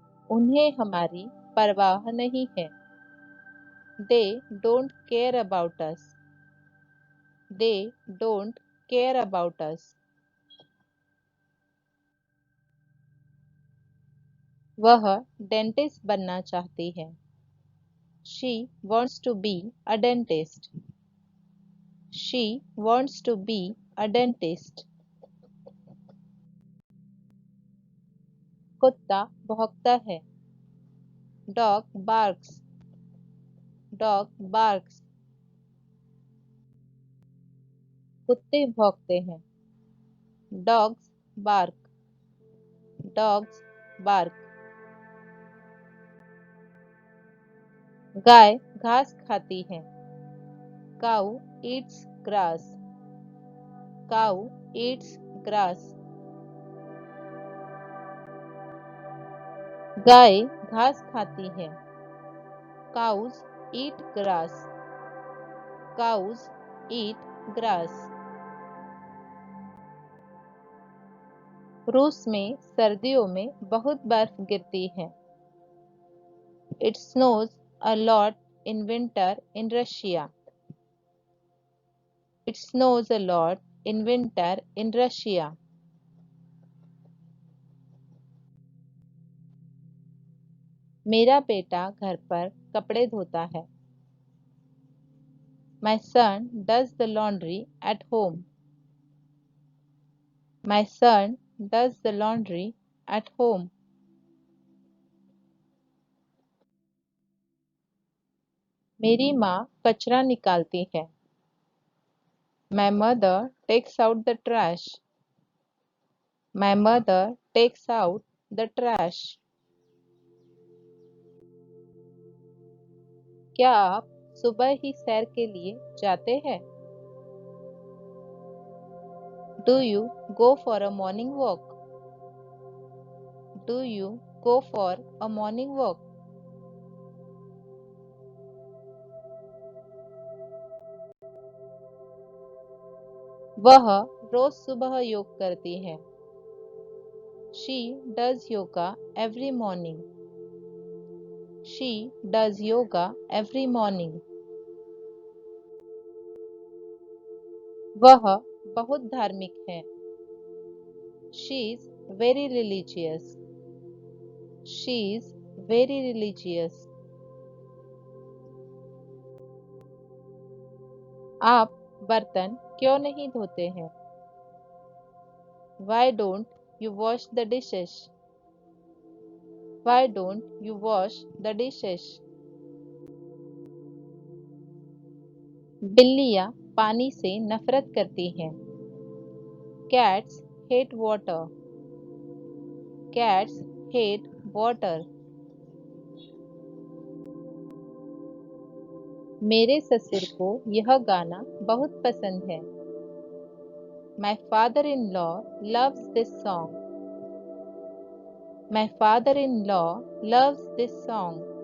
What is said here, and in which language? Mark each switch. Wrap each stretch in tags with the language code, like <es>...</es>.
<hi>उन्हें हमारी परवाह नहीं है.</hi> <en>They don't care about us. They don't care about us.</en> <hi>वह डेंटिस्ट बनना चाहती है.</hi> <en>She wants to be a dentist. She wants to be a dentist.</en> <hi>कुत्ता भौंकता है.</hi> <en>Dog barks. Dog barks.</en> <hi>कुत्ते भौंकते हैं.</hi> <en>Dogs bark. Dogs bark.</en> <hi>गाय घास खाती है.</hi> <en>Cow eats grass. Cow eats grass.</en> <hi>गाय घास खाती है.</hi> <en>Cows eat grass. Cows eat grass.</en> <hi>रूस में सर्दियों में बहुत बर्फ गिरती है.</hi> <en>It snows a lot in winter in Russia. It snows a lot in winter in Russia.</en> <hi>मेरा बेटा घर पर कपड़े धोता है.</hi> <en>My son does the laundry at home. My son does the laundry at home.</en> <hi>मेरी माँ कचरा निकालती है.</hi> <en>My mother takes out the trash. My mother takes out the trash.</en> <hi>क्या आप सुबह ही सैर के लिए जाते हैं?</hi> <en>Do you go for a morning walk? Do you go for a morning walk?</en> <hi>वह रोज सुबह योग करती है.</hi> <en>She does yoga every morning. She does yoga every morning.</en> <hi>वह बहुत धार्मिक है.</hi> <en>She is very religious. She is very religious.</en> <hi>आप बर्तन क्यों नहीं धोते हैं?</hi> <en>Why don't you wash the dishes? Why don't you wash the dishes?</en> <hi>बिल्लियाँ पानी से नफरत करती हैं.</hi> <en>Cats hate water. Cats hate water.</en> <hi>मेरे ससुर को यह गाना बहुत पसंद है.</hi> <en>My father-in-law loves this song. My father-in-law loves this song.</en>